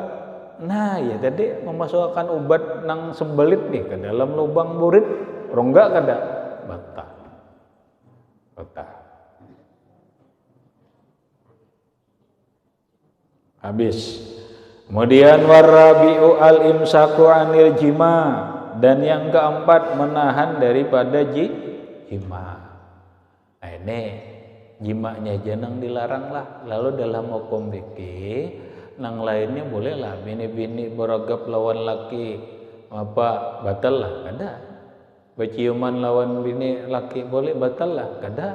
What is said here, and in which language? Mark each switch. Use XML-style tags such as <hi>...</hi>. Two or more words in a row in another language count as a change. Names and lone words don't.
<bjn>Nah ya tadi memasukkan obat nang sembelit nih ke dalam lubang burit rongga kada batal. Habis.</bjn> <ar>Kemudian والرابع الإمساك عن الجماع,</ar> <bjn>dan yang keempat menahan daripada jima. Nah ini jimanya aja nang dilarang lah. Lalu dalam hukum fikih nang lainnya boleh lah, bini-bini beragap lawan laki apa batal lah, kada. Berciuman lawan bini laki boleh batal lah, kada.</bjn>